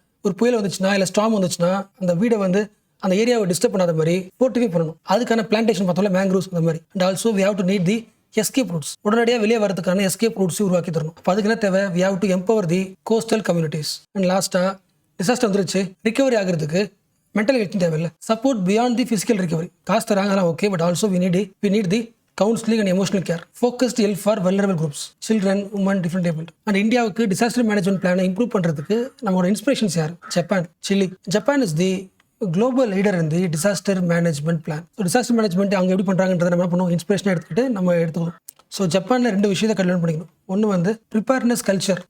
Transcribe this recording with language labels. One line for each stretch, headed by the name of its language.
Tamil: ஒரு புயல் வந்துச்சுன்னா இல்லை ஸ்டார்ம் வந்துச்சுன்னா அந்த வீடை வந்து அந்த ஏரியாவை டிஸ்டர்ப் பண்ணாத மாதிரி ஃபோர்ட்டிஃபை பண்ணணும். அதுக்கான பிளான்டேஷன் பார்த்தோம்ல, மேங்க்ரூவ்ஸ் அந்த மாதிரி.
English: And also we have to need the escape roots.
Tamil: உடனடியாக வெளியே வரதுக்கான எஸ்கேப் ரூட்ஸ் உருவாக்கி தரணும். அப்போ அதுக்கு என்ன தேவை,
English: We have to empower the coastal communities.
Tamil: And லாஸ்ட்டாக டிசாஸ்டர் வந்துருச்சு, ரிகவரி ஆகிறதுக்கு மென்டல் ஹெல்த் தேவையில்லை.
English: Support beyond the physical recovery.
Tamil: காசு தராங்கலாம் okay,
English: But also we need the counseling and emotional care, focused help for vulnerable groups, children, women, different abled.
Tamil: And இந்தியாவுக்கு disaster management பிளானை improve பண்ணுறதுக்கு நம்மளோட inspirations யார், Japan, Chile.
English: Japan is the global leader in the disaster management plan.
Tamil: So disaster management அவங்க எப்படி பண்ணுறாங்கன்றதை நம்ம பண்ணுவோம், இன்ஸ்பிரேஷனாக எடுத்துக்கிட்டு நம்ம எடுத்துக்கணும். ஸோ ஜப்பானில் 2 விஷயத்தை கல்யாணம் பண்ணிக்கணும். ஒன்று வந்து ப்ரிப்பேர்னஸ் கல்ச்சர்.